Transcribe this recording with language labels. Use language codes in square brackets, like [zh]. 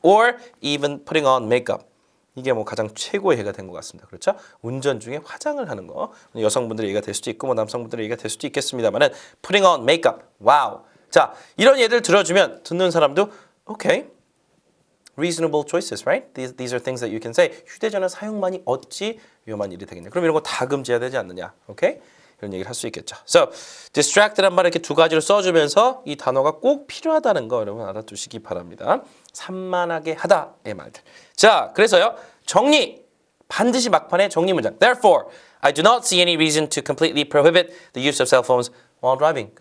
[en] Or even putting on makeup. [ko] 이게 뭐 가장 최고의 예가 된 것 같습니다. 그렇죠? 운전 중에 화장을 하는 거. 여성분들의 예가 될 수도 있고 뭐 남성분들의 예가 될 수도 있겠습니다만은 [en] putting on makeup. [ko] 와우. 자, 이런 예를 들어주면 듣는 사람도 okay. [en] reasonable choices, right? These are things that you can say. [ko] 휴대전화 사용만이 어찌 위험한 일이 되겠냐. 그럼 이런 거 다 금지해야 되지 않느냐. [en] Okay? [ko] 이런 얘기를 할 수 있겠죠. So, distract란 말 이렇게 두 가지로 써주면서 이 단어가 꼭 필요하다는 거 여러분 알아두시기 바랍니다. 산만하게 하다의 말들. 자, 그래서요. 정리. 반드시 막판에 정리 문장. [en] Therefore, I do not see any reason to completely prohibit the use of cell phones while driving.